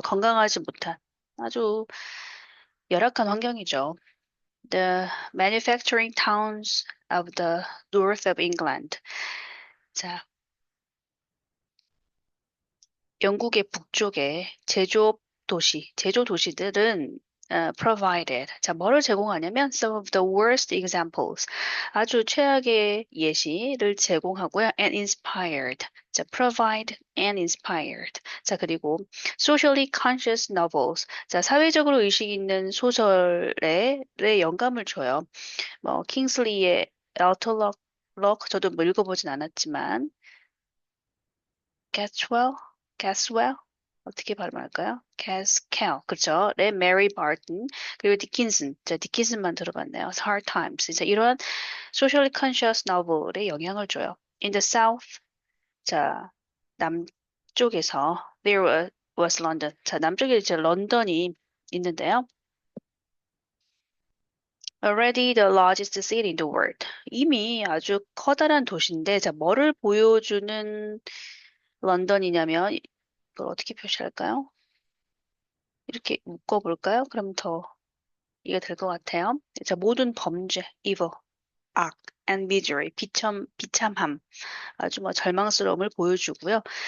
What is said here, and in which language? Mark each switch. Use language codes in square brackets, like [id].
[ko] 건강하지 못한 아주 열악한 환경이죠. [en] The manufacturing towns of the north of England. [ko] 자, 영국의 북쪽의 제조 도시들은 provided. 자, 뭐를 제공하냐면 [en] some of the worst examples. [ko] 아주 최악의 예시를 제공하고요. [en] and inspired. 자, provide and inspired. [ko] 자, 그리고 [en] socially conscious novels. [ko] 자, 사회적으로 의식 있는 소설에 영감을 줘요. 뭐 킹슬리의 엘터럭 저도 뭐 읽어보진 않았지만 Gatswell, Gaswell 어떻게 발음할까요? Gaskell, 그렇죠? 네, Mary Barton 그리고 디킨슨, 자 디킨슨만 들어봤네요. Hard Times, 자 이러한 [en] socially conscious novel [ko] 에 영향을 줘요. [en] In the South, [ko] 자 남쪽에서 [en] was London, [ko] 자 남쪽에 이제 런던이 있는데요. [en] Already the largest city in the world. [ko] 이미 아주 커다란 도시인데, 자 뭐를 보여주는 런던이냐면 이걸 어떻게 표시할까요? 이렇게 묶어볼까요? 그럼 더 이해가 될 것 같아요. 자, 모든 범죄, evil, 악, and misery, 비참함, 아주 뭐 절망스러움을 보여주고요.